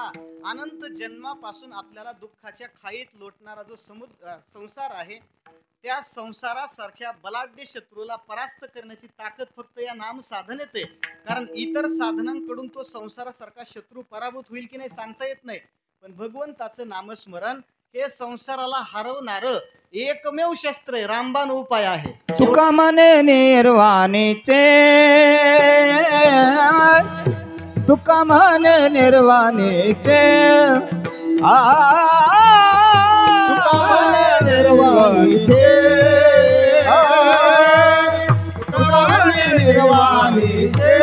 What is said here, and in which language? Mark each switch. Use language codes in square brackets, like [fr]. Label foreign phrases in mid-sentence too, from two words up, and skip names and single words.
[mr] अनंत जन्मापासून आपल्याला दुःखाच्या खाईत लोटणारा जो संसार आहे, त्या संसारासारख्या बलाढ्य शत्रूला परास्त करण्याची ताकद फक्त या नाम साधनेत आहे. कारण इतर साधनांकडून तो संसारासारखा शत्रू पराभूत होईल की नाही सांगता येत नाही, पण भगवंताचं नामस्मरण हे संसाराला हरवणारं एकमेव शस्त्र आहे, रामबाण उपाय आहे. तुका म्हणे निर्वाणीचे, तुका म्हणे निर्वाणीचे, तुका म्हणे निर्वाणीचे, तुका म्हणे निर्वाणीचे,